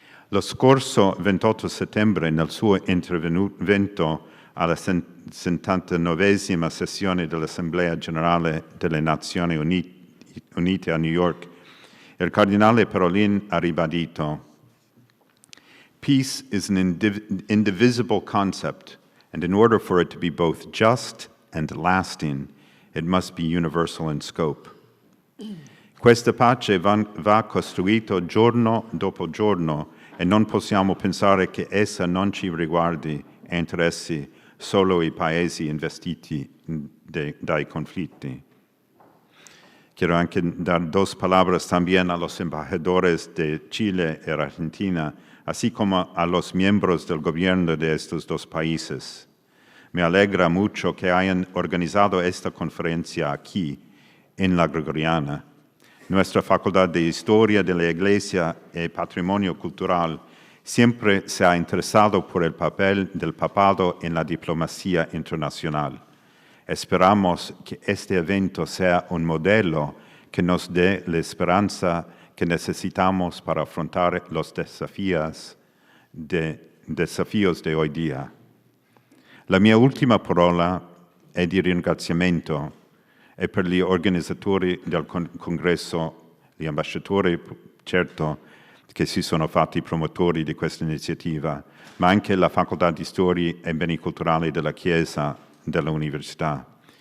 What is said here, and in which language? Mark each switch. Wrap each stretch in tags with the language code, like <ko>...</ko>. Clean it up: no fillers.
<it>Lo scorso 28 settembre, nel suo intervento alla 79esima sessione dell'Assemblea Generale delle Nazioni Unite a New York, il Cardinale Parolin ha ribadito:</it> <en>peace is an indivisible concept, and in order for it to be both just and lasting, it must be universal in scope.</en> <it>Questa pace va costruita giorno dopo giorno e non possiamo pensare che essa non ci riguardi e interessi solo i paesi investiti dai conflitti.</it> <es>Quiero</es> <it>anche</it> <es>dar dos palabras también a los embajadores de Chile y Argentina, así como a los miembros del gobierno de estos dos países. Me alegra mucho que hayan organizado esta conferencia aquí, en la Gregoriana. Nuestra Facultad de Historia de la Iglesia y Patrimonio Cultural siempre se ha interesado por el papel del papado en la diplomacia internacional. Esperamos que este evento sea un modelo que nos dé la esperanza que necesitamos para afrontar los desafíos de hoy día.</es> <it>La mia ultima parola è di ringraziamento e per gli organizzatori del congresso, gli ambasciatori, certo, che si sono fatti promotori di questa iniziativa, ma anche la Facoltà di Storia e Beni Culturali della Chiesa dell'Università,</it>